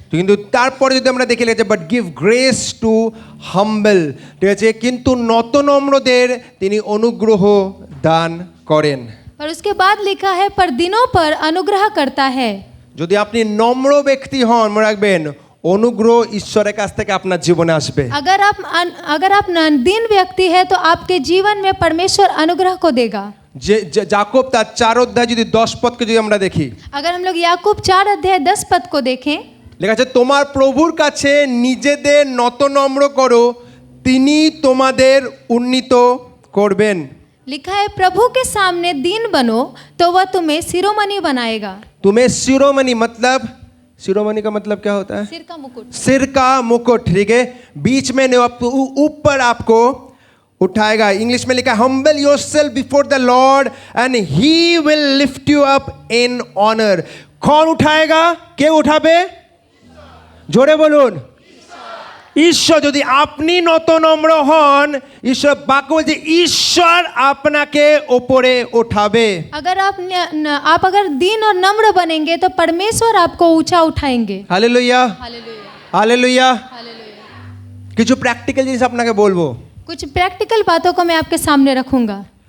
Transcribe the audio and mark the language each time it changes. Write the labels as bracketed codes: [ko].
[bn] কিন্তু তারপরে যদি আমরা দেখে লিখেছে [en] but give grace to humble, [bn] ঠিক আছে, কিন্তু নতনম্রদের তিনি অনুগ্রহ দান করেন। [hi] और उसके बाद लिखा है पर दिनों पर अनुग्रह करता है। [bn] যদি আপনি নম্র ব্যক্তি হন, মনে রাখবেন অনুগ্রহ ঈশ্বরের কাছ থেকে আপনার জীবনে আসবে। [hi] अगर आप दीन व्यक्ति है तो आपके जीवन में परमेश्वर अनुग्रह को देगा। [bn] যে যাকোব তার 4 অধ্যায় যদি 10 পদকে যদি আমরা দেখি, [hi] अगर हम लोग याकूब 4 अध्याय 10 पद को देखें, [bn] লেখা আছে তোমার প্রভুর কাছে নিজেদের নতনম্র করো, তিনি তোমাদের উন্নীত করবেন। [hi] लिखा है प्रभु के सामने दीन बनो तो वह तुम्हें शिरोमणि बनाएगा। तुम्हें शिरोमणि मतलब, शिरोमणि का मतलब क्या होता है? सिर का मुकुट। सिर का मुकुट, ठीक है, बीच में नहीं, ऊपर आपको उठाएगा। इंग्लिश में लिखा है [en] Humble yourself before the lord and he will lift you up in honour. [hi] कौन उठाएगा? [bn] के उठाबे? जोरे बोलून, ঈশ্বর যদি আপনি নত নম্র হন, ঈশ্বর বাক্য বলছে ঈশ্বর আপনাকে ওপরে ওঠাবে। [hi] अगर आप अगर दीन और नम्र बनेंगे तो परमेश्वर आपको ऊंचा उठाएंगे। Hallelujah, hallelujah, hallelujah. हालेलुया। [bn] কিছু প্র্যাকটিক্যাল জিনিস আপনাকে বলবো। [hi] कुछ प्रैक्टिकल बातों को मैं आपके सामने रखूंगा।